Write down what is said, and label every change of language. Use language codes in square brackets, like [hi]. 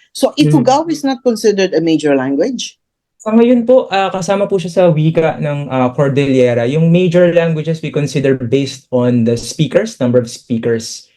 [en] So Ifugao is not considered a major language? [tl] Sa ngayon po, kasama po siya sa wika ng Cordillera. [en] Yung major languages we consider based on the speakers, number of speakers.